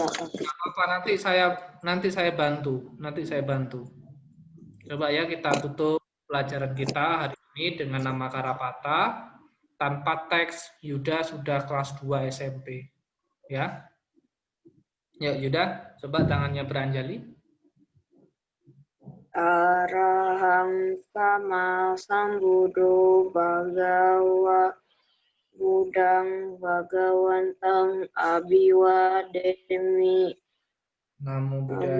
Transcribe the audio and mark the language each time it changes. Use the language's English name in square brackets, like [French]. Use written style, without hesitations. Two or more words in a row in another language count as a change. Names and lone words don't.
[Indonesian] Apa nanti saya bantu. Nanti saya bantu. Coba ya kita tutup pelajaran kita hari ini dengan nama Karapata. Tanpa teks, Yuda sudah kelas 2 SMP. Ya. Yuk Yuda, coba tangannya beranjali. [Pali] Arahang sama sambuddho bhagawa Budang Bhagawantang Abhiwademi. Namo Buddhaya.